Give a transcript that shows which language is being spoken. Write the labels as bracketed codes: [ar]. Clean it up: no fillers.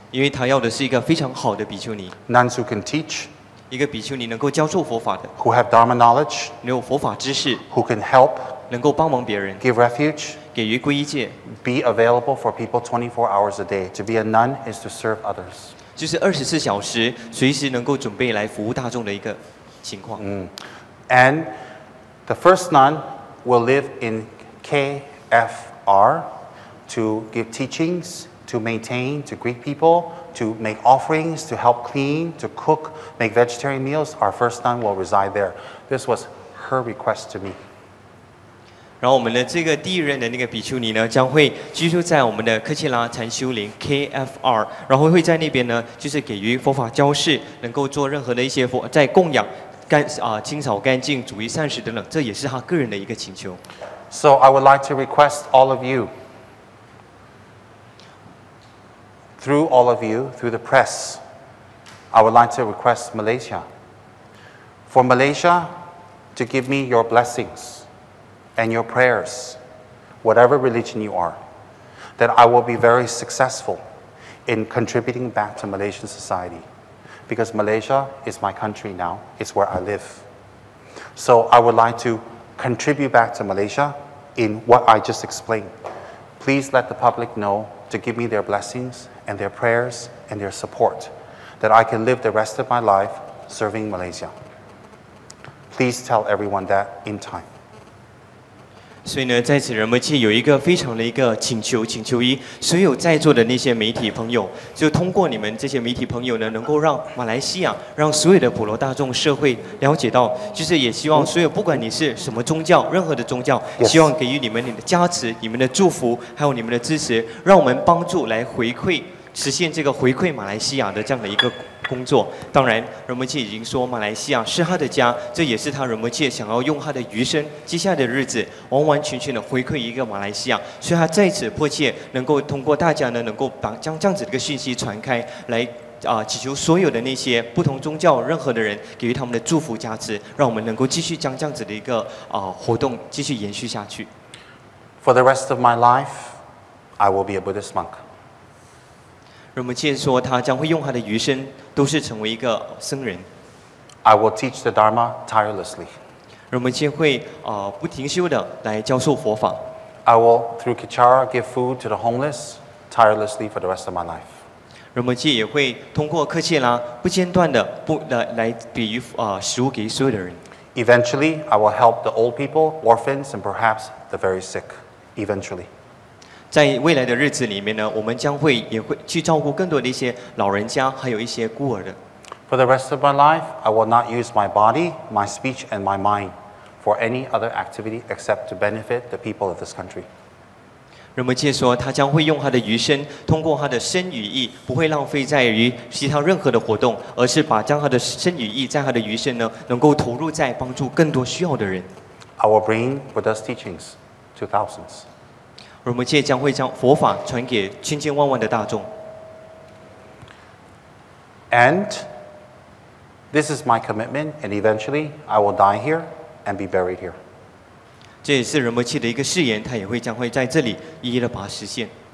[zh] 因为他要的是一个非常好的比丘尼， [en] Nuns who can teach, [zh] 一个比丘尼能够教授佛法的， [en] who have Dharma knowledge, [zh] 能有佛法知识， [en] who can help, [zh] 能够帮忙别人， [en] give refuge, [zh] 给予皈依戒， [en] be available for people 24 hours a day. To be a nun is to serve others. [zh] 就是24小时随时能够准备来服务大众的一个情况。 [en] And the first nun will live in KFR to give teachings, to maintain, to greet people, to make offerings, to help clean, to cook, make vegetarian meals. Our first nun will reside there. This was her request to me. [zh] 然后我们的这个第一任的那个比丘尼呢，将会居住在我们的科切拉禅修林 KFR， 然后会在那边呢，就是给予佛法教示，能够做任何的一些在供养、清扫干净、煮一膳食等等，这也是他个人的一个请求。 [en] So I would like to request all of you, through all of you, through the press, I would like to request Malaysia, for Malaysia to give me your blessings and your prayers, whatever religion you are, that I will be very successful in contributing back to Malaysian society. Because Malaysia is my country now, it's where I live. So I would like to contribute back to Malaysia in what I just explained. Please let the public know to give me their blessings and their prayers and their support, that I can live the rest of my life serving Malaysia. Please tell everyone that in time. [zh] 所以呢，在此仁波切有一个非常的一个请求一，所有在座的那些媒体朋友，就通过你们这些媒体朋友呢，能够让马来西亚，让所有的普罗大众社会了解到，就是也希望所有不管你是什么宗教，任何的宗教， [en] Yes. [zh] 希望给予你们的加持、你们的祝福，还有你们的支持，让我们帮助来回馈。实现这个回馈马来西亚的这样的一个工作。当然，仁波切已经说马来西亚是他的家，这也是他仁波切想要用他的余生、接下来的日子，完完全全的回馈一个马来西亚。所以他在此迫切能够通过大家呢，能够将这样子的一个讯息传开来。祈求所有的那些不同宗教任何的人给予他们的祝福加持，让我们能够继续将这样子的一个活动继续延续下去。 [en] For the rest of my life, I will be a Buddhist monk. [zh] 仁波切说，他将会用他的余生都是成为一个僧人。 [en] I will teach the Dharma tirelessly. [zh] 仁波切会不停休的来教授佛法。 [en] I will, through Kichara, give food to the homeless tirelessly for the rest of my life. [zh] 仁波切也会通过克切拉不间断的来给予食物给所有的人。 [en] Eventually, I will help the old people, orphans, and perhaps the very sick. Eventually. [zh] 在未来的日子里面呢，我们也会去照顾更多的一些老人家，还有一些孤儿的。 [en] For the rest of my life, I will not use my body, my speech, and my mind for any other activity except to benefit the people of this country. [zh] 仁波切说，他将会用他的余生，通过他的身与意，不会浪费在于其他任何的活动，而是将他的身与意，在他的余生呢，能够投入在帮助更多需要的人。 [en] I will bring Buddha's teachings to thousands. [zh] 仁波切将会将佛法传给千千万万的大众。 [en] And this is my commitment, and eventually I will die here and be buried here. [zh] 这也是仁波切的一个誓言，他也将会在这里一一的把它实现。